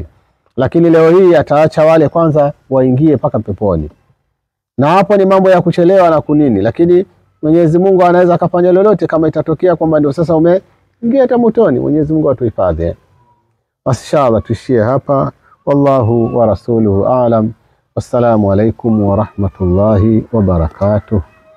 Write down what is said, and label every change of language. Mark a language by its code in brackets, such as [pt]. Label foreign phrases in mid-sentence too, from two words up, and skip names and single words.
[sw] Lakini leo hii ataacha wale kwanza waingie paka peponi. Na hapo ni mambo ya kuchelewa na kunini, lakini Mwenyezi Mungu anaweza akafanya lolote kama itatokea kwamba ndio sasa umeingia hata motoni. Mwenyezi Mungu atuhifadhi. Inshallah tuishie hapa. [ar] والله ورسوله أعلم. والسلام عليكم ورحمة الله وبركاته.